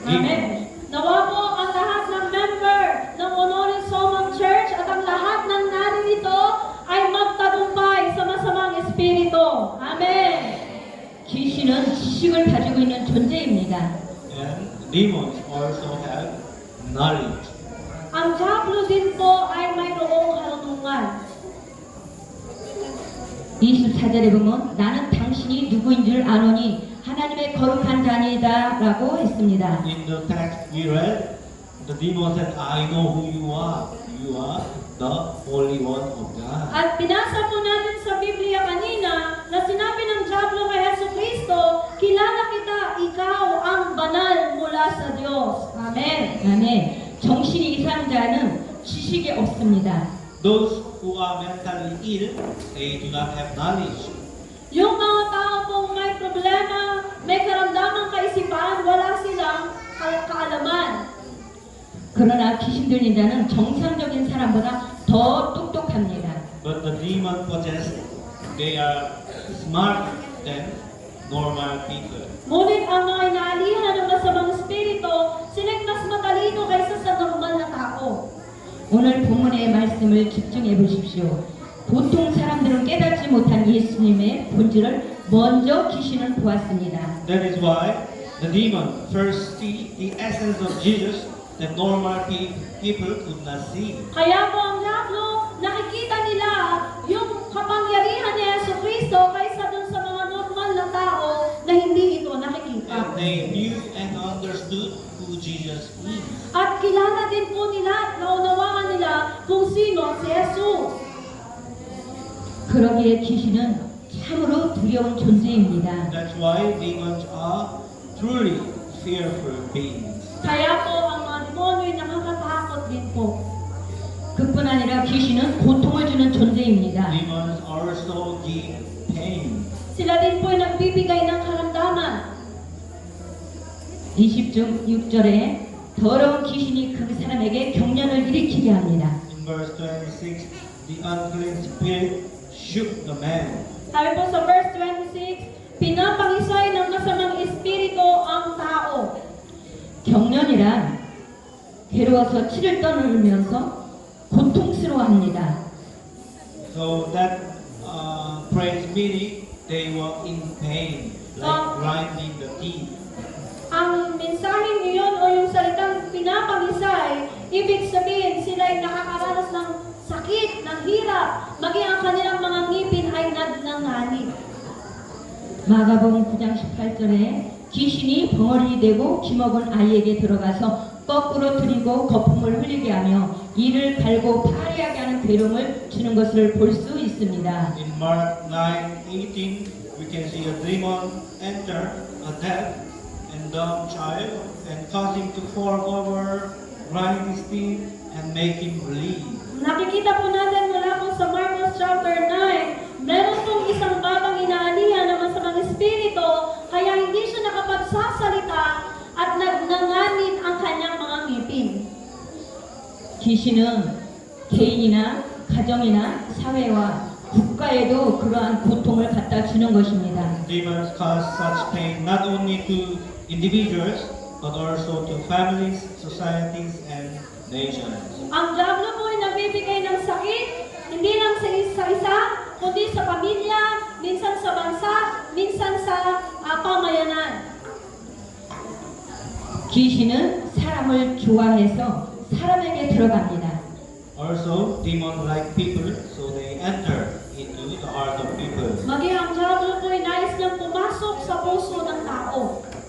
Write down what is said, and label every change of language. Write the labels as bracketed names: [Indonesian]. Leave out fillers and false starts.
[Filipino] Amen. Nawa po ang lahat ng member ng Honoris Somang Church at ang lahat ng naririto ay magtagumpay sa masamang espiritu. Amen. [Korean] 귀신은 지식을 가지고 있는 존재입니다. [English] And demons also have knowledge. [Filipino] Ang diablo din po ay mayroong karunungan. [Korean] 24절에 보면 나는 당신이 누구인 줄 아노니 하나님의 거룩한 자니다 라고 했습니다. [English] In the text we read, the demon said, I know who you are. You are the Holy One of God. [Filipino] At binasa po natin sa Biblia kanina na sinabi ng diablo kay Hesu Kristo, kilala kita, ikaw ang banal mula sa Diyos. Amen. [Korean] 아멘. 정신이 이상한 자는 지식이 없습니다. [English] Those who are mentally ill, they do not have knowledge. [Filipino] Yung mga tao pong may problema, may karamdamang kaisipan, wala silang kaalaman. [Korean] 그러나 귀신 들린 자는 정상적인 사람보다 더 똑똑합니다. [English] But the demon possessed, they are smarter than normal people. [Filipino] Ngunit ang mga inaalihan ng masamang espiritu, sila'y mas matalino kaysa sa normal na tao. [Korean] 오늘 본문의 말씀을 집중해 보십시오. 보통 사람들은 깨닫지 못한 예수님의 본질을 먼저 귀신은 보았습니다. [English] That is why the demon first see the essence of Jesus that normal people could not see. [Filipino] Kaya po ang diablo, nakikita nila yung kapangyarihan ni Yesu Cristo kaysa dun sa mga normal na tao na hindi ito nakikita. [English] And they knew and understood who Jesus is. [Filipino] At kilala din po nila, naunawaan nila kung sino si Jesus. [Korean] 그러기에 귀신은 참으로 두려운 존재입니다. [English] That's why demons are truly fearful beings. [Filipino] Kaya po ang mga demonyo'y nakakatakot din po. [Korean] 그뿐 아니라 귀신은 고통을 주는 존재입니다. [English] Demons also give pain. [Filipino] Sila din po'y nagbibigay ng karamdaman. [Korean] 26절에 더러운 귀신이 그 사람에게 경련을 일으키게 합니다. [English] In verse 26, the unclean spirit shook the man. [Filipino] Sabi po sa verse 26, pinapangisay ng masamang espiritu ang tao. [Korean] 경련이란 괴로워서 치를 떠누르면서 고통스러워합니다. [English] So that phrase meaning they were in pain, like grinding the teeth. [Filipino] Ang mensaheng iyon o yung salitang pinapangisay, ibig sabihin sila'y nakakaranas ng sakit, ng hirap, maging ang kanilang mga ngipin ay nagnanganib. [Korean] 마가복음 9장 18절에 귀신이 벙어리 되고 기먹은 아이에게 들어가서 거꾸로 들이고 거품을 흘리게 하며 이를 갈고 파리하게 하는 괴로움을 주는 것을 볼 수 있습니다. [English] In Mark 9:18, we can see a demon enter a deaf and dumb child and cause him to fall over, grind his teeth, and make him bleed. [Filipino] Nakikita po natin mula po sa Marcos chapter 9, meron pong isang batang inaanihan ng masamang espiritu, kaya hindi siya nakapagsasalita at nagnanganib ang kanyang mga ngipin. [Korean] 귀신은 개인이나 가정이나 사회와 국가에도 그러한 고통을 갖다 주는 것입니다. [English] Demons cause such pain not only to individuals, but also to families, societies, and nations. [Filipino] Ang diablo po ay nagbibigay ng sakit, hindi lang sa isa-isa, kundi sa pamilya, minsan sa bansa, minsan sa pamayanan. [Korean] 귀신은 사람을 좋아해서 사람에게 들어갑니다. [English] Also, demons like people, so they enter into the heart of people. [Filipino] Maging ang diablo po ay nais niyang pumasok sa puso ng tao.